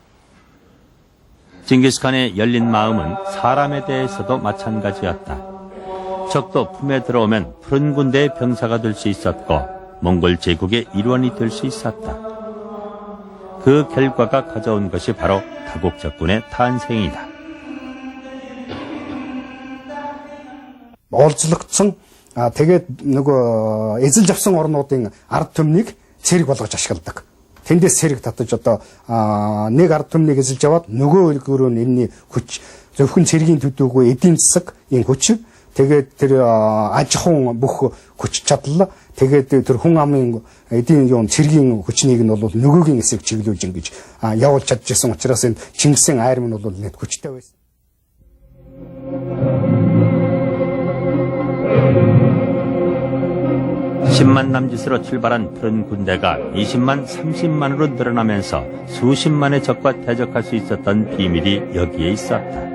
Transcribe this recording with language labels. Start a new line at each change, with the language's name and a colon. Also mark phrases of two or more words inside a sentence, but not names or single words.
Korean: 징기스칸의 열린 마음은 사람에 대해서도 마찬가지였다. 적도 품에 들어오면 푸른 군대의 병사가 될 수 있었고 몽골 제국의 일원이 될 수 있었다. 그 결과가 가져온 것이 바로 다국적군의 탄생이다.
Mongolian: Олзлогдсон тэгээд нөгөө эзэлж авсан орнуудын ард түмнийг цэрэг болгож ашигладаг. Тэндээс цэрэг татаж одоо нэг ард түмнийг эзэлж аваад нөгөө өргөрөө энэний хүч зөвхөн цэргийн төдөөгүй эдийн засаг энэ хүч тэгээд тэр аж ахуйн бүх хүч чадал тэгээд тэр хүн амын эдийн цэргийн хүчнийг нь бол нөгөөгийн эсрэг чиглүүлж ингэж явуулж чадчихсан учраас энэ Чингисийн айрам нь бол нэг хүчтэй байсан.
Korean: 10만 남짓으로 출발한 푸른 군대가 20만, 30만으로 늘어나면서 수십만의 적과 대적할 수 있었던 비밀이 여기에 있었다.